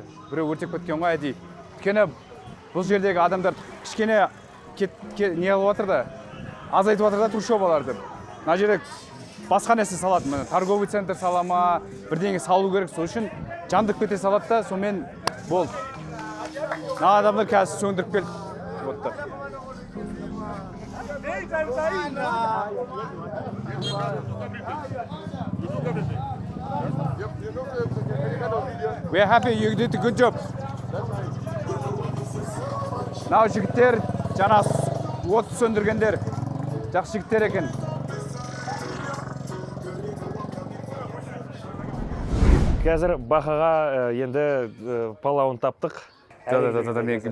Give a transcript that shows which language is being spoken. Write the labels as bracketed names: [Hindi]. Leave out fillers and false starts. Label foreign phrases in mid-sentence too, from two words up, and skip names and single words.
[Kazakh] Біреу өртеп кеткен ғой әдейі. Өйткені бұл жердегі адамдар кішкене не қылып жатыр да, азайтып жатыр да трущобаларды. Мына жерде басқа нәрсе салады. [Russian] Торговый центр [Kazakh] салама, бірдеңе салу керек. Сол үшін жандып кете салады да, сонымен болды. Мына адамдар қазір сөндіріп келді. [English] We are happy you did a good job. [Kazakh] Мынау жігіттер жаңа от сөндіргендер жақсы жігіттер екен. Қазір бақаға енді палауын таптық.